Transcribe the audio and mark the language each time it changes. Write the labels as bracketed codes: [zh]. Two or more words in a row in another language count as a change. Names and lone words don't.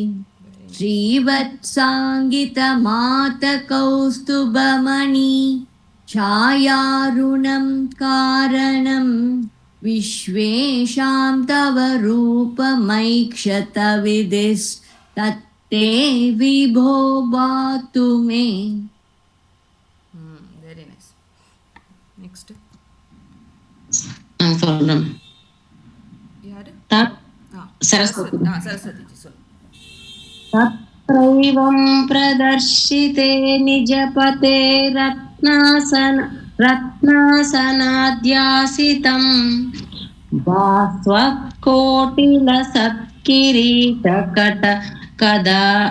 [sa] श्रीवत्साङ्गितमातकौस्तुभमणि छायारुणं कारणं विश्वेशां तव रूपमैक्षतविधिस्तत्ते विभो बातु मे [en] very nice. Next. [ta] யாரு सरस्वती சரஸ்வதி ஜி சொல்லு. [sa] तत्रैवं प्रदर्शिते निजपते रत्नासनाद्यासितं भास्वत्कोटिलसत्किरीटकट कदा